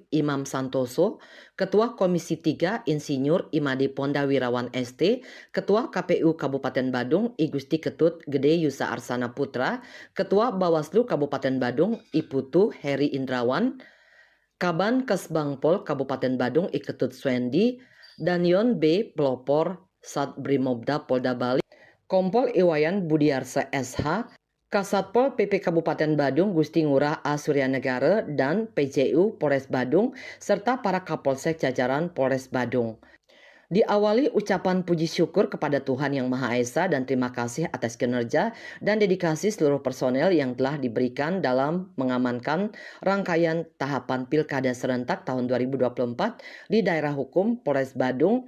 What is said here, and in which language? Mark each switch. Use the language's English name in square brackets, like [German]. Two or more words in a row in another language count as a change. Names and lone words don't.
[Indonesian] Imam Santoso, Ketua Komisi 3 Insinyur Imade Ponda Wirawan ST, Ketua KPU Kabupaten Badung I Gusti Ketut Gede Yusa Arsana Putra, Ketua Bawaslu Kabupaten Badung I Putu Heri Indrawan, Kaban Kesbangpol Kabupaten Badung I Ketut Swendi, Danyon B Pelopor Sat Brimobda Polda Bali, Kompol Iwayan Budiarsa SH, Kasatpol PP Kabupaten Badung Gusti Ngurah A. Suryanegara dan PJU Polres Badung serta para Kapolsek jajaran Polres Badung. Diawali ucapan puji syukur kepada Tuhan Yang Maha Esa dan terima kasih atas kinerja dan dedikasi seluruh personel yang telah diberikan dalam mengamankan rangkaian tahapan Pilkada serentak tahun 2024 di daerah hukum Polres Badung.